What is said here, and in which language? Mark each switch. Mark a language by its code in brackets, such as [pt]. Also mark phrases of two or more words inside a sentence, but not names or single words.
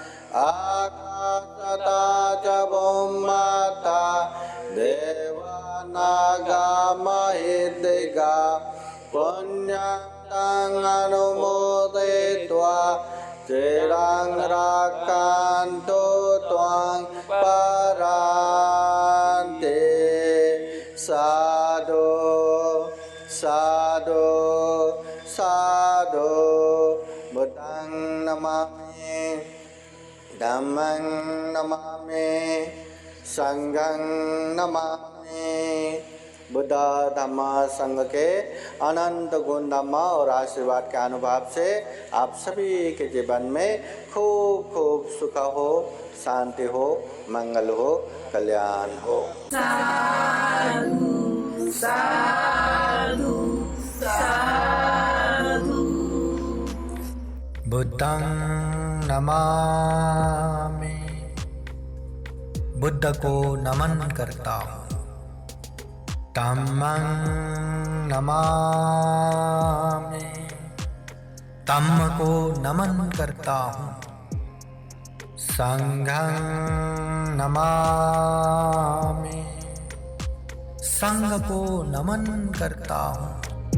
[pi] आकाशता च भूमता देवानागमहिदिगा पुण्यं तं अनुमोदयित्वा चिरं रक्षन्तु त्वां परान्ते साधु साधु साधु बुद्धं नमामि धम्मं नमामि संघं नमामि [hi] बुद्ध धम्म संघ के अनंत गुण धम्म और आशीर्वाद के अनुभव से आप सभी के जीवन में खूब खूब सुख हो, शांति हो, मंगल हो, कल्याण हो। [pi] साधु साधु साधु बुद्धं नमामि [hi] बुद्ध को नमन करता हूँ [pi] धम्मं नमामि [hi] धम्म को नमन करता हूँ [pi] संघं नमामि [hi] संघ को नमन करता हूँ